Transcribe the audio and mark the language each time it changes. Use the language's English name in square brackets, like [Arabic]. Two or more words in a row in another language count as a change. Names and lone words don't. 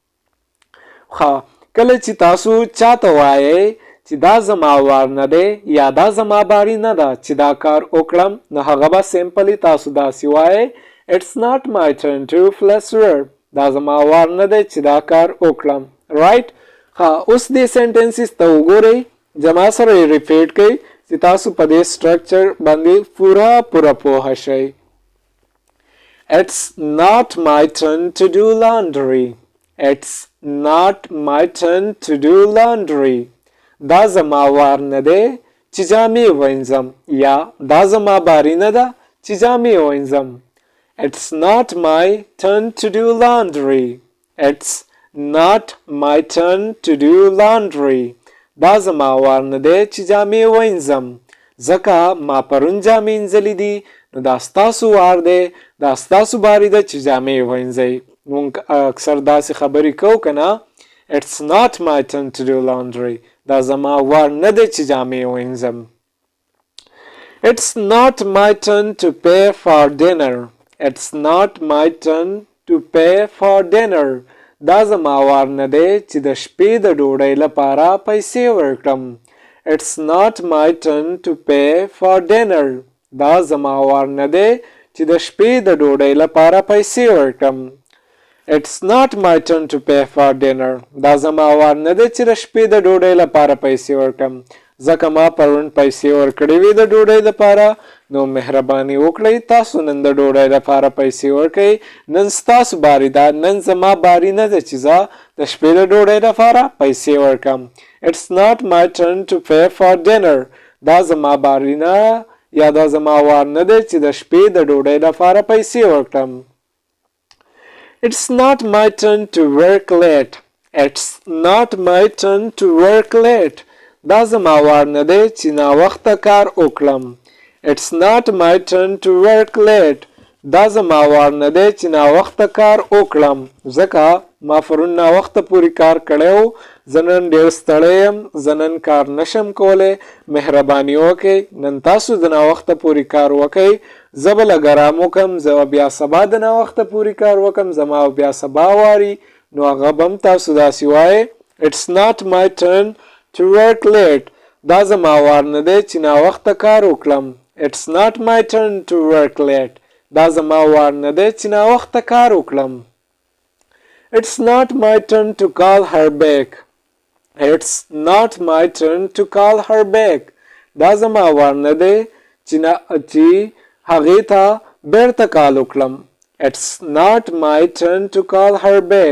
[Pashto] ښه کله چې تاسو چاته وایئ چې دا زما وار نه دی یا دا زما باری نه ده چې دا کار وکړم، نو هغه به سمپلی تاسو داسې وایئ [English] It's not my turn to plus verb. [Pashto] دا زما وار نه دی چې دا کار وکړم. رایټ ښه اوس دې سینټنسز ته وګورئ، زما سره یې ریپیټ کړئ چې تاسو په دې سټرکچر باندې پوره پوهه شئ. [English] It's not my turn to do laundry. It's not my turn to do laundry. [Pashto] دا زما وار نه دی چې جامې وینځم، یا دا زما باری نه ده چې جامې وینځم. [English] It's not my turn to do laundry. It's not my turn to do laundry. [Pashto] دا زما وار نه دی چې جامې وینځم، ځکه ما پرون جامې وینځلې دي، نو دا ستاسو وار دی، دا ستاسو باری ده چې جامې وینځئ. مونږ اکثر داسې خبرې کوو که نه، [English] It's not my turn to do laundry. [Pashto] دا زما وار نه دی چې جامې وینځم. [English] It's not my turn to pay for dinner. It's not my turn to pay for dinner. [Pashto] دا زما وار نه دی چې د شپې د ډوډۍ لپاره پیسې ورکړم. [English] It's not my turn to pay for dinner. [Pashto] دا زما وار نه دی چې د شپې د ډوډۍ لپاره پیسې ورکړم. [English] It's not my turn to pay for dinner. [Pashto] دا زما وار نه دی چې د شپې د ډوډۍ لپاره پیسې ورکړم، ځکه ما پرون پیسې ورکړې وې د ډوډۍ لپاره، نو مهرباني وکړئ تاسو نن د ډوډۍ لپاره پیسې ورکړئ. نن ستاسو باری ده، نن زما باری نه ده چې زه د شپې د ډوډۍ لپاره پیسې ورکړم. [English] It's not my turn to pay for dinner. [Pashto] دا زما باری نه یا دا زما وار نه دی چې د شپې د ډوډۍ لپاره پیسې ورکړم. [English] It's not my turn to work late. It's not my turn to work late. [Pashto] دا زما وار نه دی چې ناوخته کار وکړم. [English] It's not my turn to work late. [Pashto] دا زما وار نه دی چې ناوخته کار وکړم، ځکه ما پرون ناوخته پورې کار کړی و، زه نن ډېر ستړی یم، زه نن کار نشم کولی. مهرباني وکړئ نن تاسو د ناوخته پورې کار وکئ، زه به لږ ارام وکړم، زه به بیا سبا د ناوخته پورې کار وکړم، زما بیا سبا واري، نو هغه به هم تاسو داسې وایئ [English] It's not my turn to work late. [Pashto] دا زما وار نه دی چې ناوخته کار وکړم. [English] It's not my turn to work late. [Pashto] دا زما وار نه دی چې ناوخته کار وکړم. [English] It's not my turn to call her back. It's not my turn to call her back. [Pashto] دا زما وار نه دی چې هغې ته بیرته کال وکړم. [English] It's not my turn to call her back.